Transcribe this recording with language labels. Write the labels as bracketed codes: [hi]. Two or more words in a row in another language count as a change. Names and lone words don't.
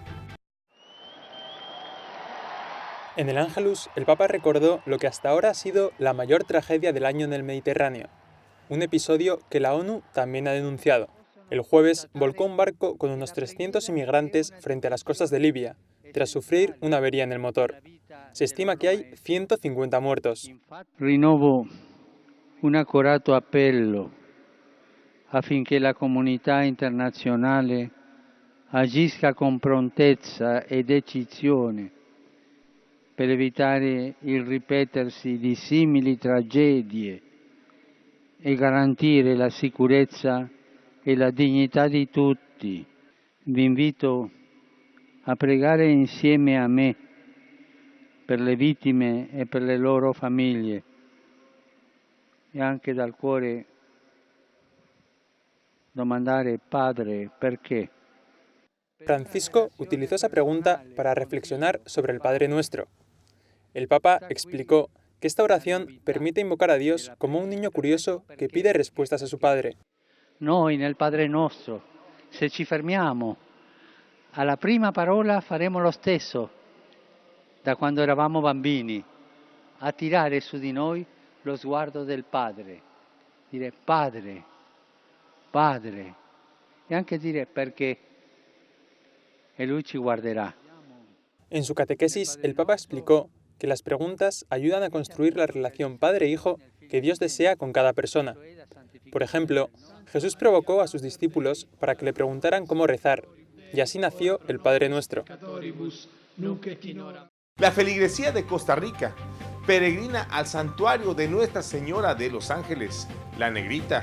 [es] En el Ángelus, el Papa recordó lo que hasta ahora ha sido la mayor tragedia del año en el Mediterráneo, un episodio que la ONU también ha denunciado. El jueves volcó un barco con unos 300 inmigrantes frente a las costas de Libia, tras sufrir una avería en el motor. Se estima que hay 150 muertos. [it] Rinnovo un accorato appello affinché la comunità internazionale agisca con prontezza e decisione per evitare il ripetersi di simili tragedie e garantire la sicurezza e la dignità di tutti. Vi invito a pregare insieme a me per le vittime e per le loro famiglie e anche dal cuore domandare Padre perché. [es] Francisco utilizó esa pregunta para reflexionar sobre el Padre Nuestro. El Papa explicó que esta oración permite invocar a Dios como un niño curioso que pide respuestas a su Padre. [it] Noi nel Padre Nostro, se ci fermiamo alla prima parola faremo lo stesso da quando eravamo bambini, attirare su di noi lo sguardo del Padre, dire Padre, Padre, e anche dire perché, e Lui ci guarderà. [es] En su catequesis, el Papa explicó que las preguntas ayudan a construir la relación padre-hijo que Dios desea con cada persona. Por ejemplo, Jesús provocó a sus discípulos para que le preguntaran cómo rezar, y así nació el Padre Nuestro. La feligresía de Costa Rica peregrina al santuario de Nuestra Señora de los Ángeles, la Negrita.